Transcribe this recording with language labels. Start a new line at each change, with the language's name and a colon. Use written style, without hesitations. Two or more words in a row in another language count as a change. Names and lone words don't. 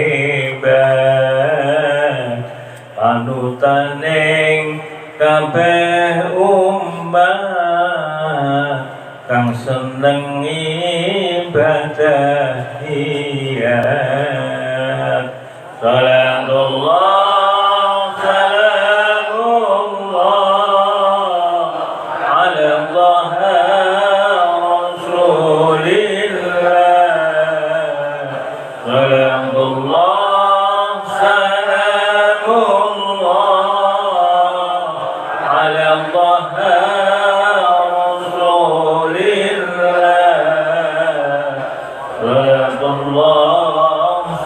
Javanese: hebat panutaning kabeh umat kang seneng ibadah iyat
Arabic: صلاة الله سلام الله على طه رسول الله سلام الله سلام الله على طه رسول الله